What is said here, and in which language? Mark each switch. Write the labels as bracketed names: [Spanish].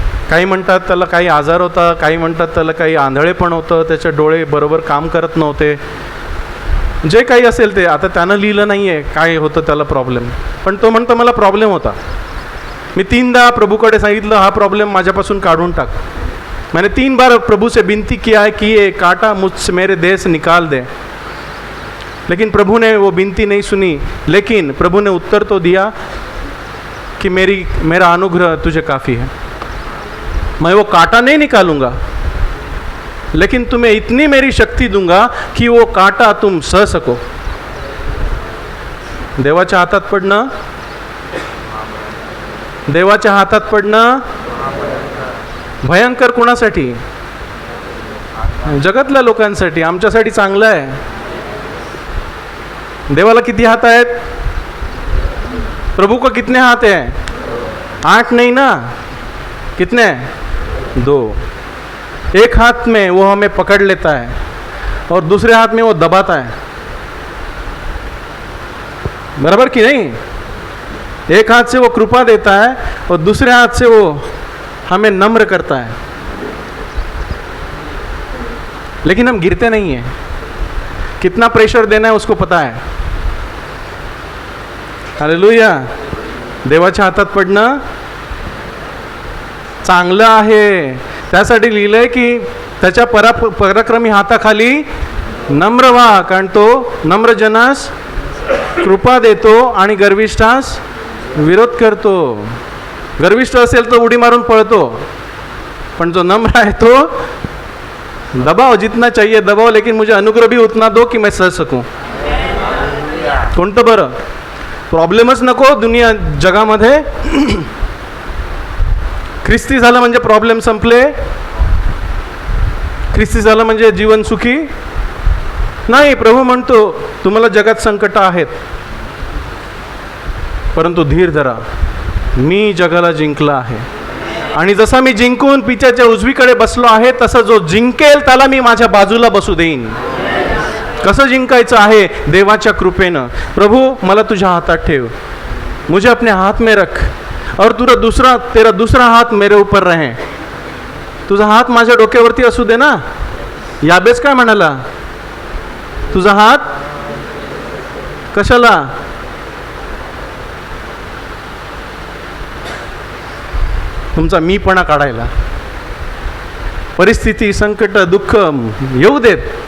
[Marathi] काही म्हणतात त्याला काही आजार होता, काही म्हणतात त्याला काही आंधळेपण होतं, त्याचे डोळे बरोबर काम करत नव्हते. जे काही असेल ते आता त्यानं लिहिलं नाही आहे काय होतं त्याला प्रॉब्लेम. पण तो म्हणतो मला प्रॉब्लेम होता. मी 3दा प्रभूकडे सांगितलं हा प्रॉब्लेम माझ्यापासून काढून टाक. [Hindi] मैंने 3 बार प्रभु से विनती किया है कि ये कांटा मुझसे मेरे देह से निकाल दे, लेकिन प्रभु ने वो विनती नहीं सुनी. लेकिन प्रभु ने उत्तर तो दिया कि मेरा अनुग्रह तुझे काफ़ी है. मैं वो कांटा नहीं निकालूंगा, लेकिन तुम्हें इतनी मेरी शक्ति दूंगा कि वो कांटा तुम सह सको. [Marathi] देवाच्या हातात पडणं, देवाच्या हातात पडणं भयंकर कोणासाठी? जगातल्या लोकांसाठी. आमच्यासाठी चांगलं आहे. देवाला किती हात आहेत? [Hindi] प्रभु को कितने हाथ हैं? 8 नहीं ना, कितने? 2. एक हाथ में वो हमें पकड़ लेता है और दूसरे हाथ में वो दबाता है. बराबर कि नहीं? एक हाथ से वो कृपा देता है और दूसरे हाथ से वो हमें नम्र करता है. लेकिन हम गिरते नहीं हैं. कितना प्रेशर देना है उसको पता है. हालेलुया. [Marathi] देवाच्या हातात पडणं चांगलं आहे. त्यासाठी लिहिलंय की त्याच्या पराक्रमी हाताखाली नम्र व्हा, कारण तो नम्र जनास कृपा देतो आणि गर्विष्ठास विरोध करतो. गर्विष्ठ असेल तो उडी मारून पळतो, पण जो नम्र आहे तो [Hindi] दबाव जितना चाहिए दबाव, लेकिन मुझे अनुग्रह भी उतना दो कि मैं सह सकूं. [Marathi] कोणतं बरं? प्रॉब्लेमच नको दुनिया जगामध्ये. ख्रिस्ती झालं म्हणजे प्रॉब्लेम संपले. ख्रिस्ती झालं म्हणजे जीवन सुखी नाही. प्रभू म्हणतो तुम्हाला जगात संकट आहेत, परंतु धीर धरा, मी जगाला जिंकला आहे. आणि जसा मी जिंकून पित्याच्या उजवीकडे बसलो आहे, तसं जो जिंकेल त्याला मी माझ्या बाजूला बसू देईन. कसं जिंकायचं आहे? देवाच्या कृपेनं. प्रभू मला तुझ्या हातात ठेव, [Hindi] मुझे अपने हाथ में रख और तेरा दूसरा हाथ मेरे ऊपर रहे. [Marathi] तुझा हात माझ्या डोक्यावरती असू दे ना. याबेस काय म्हणाला? तुझा हात कशाला? तुमचा मीपणा काढायला. परिस्थिती, संकट, दुःख येऊ देत.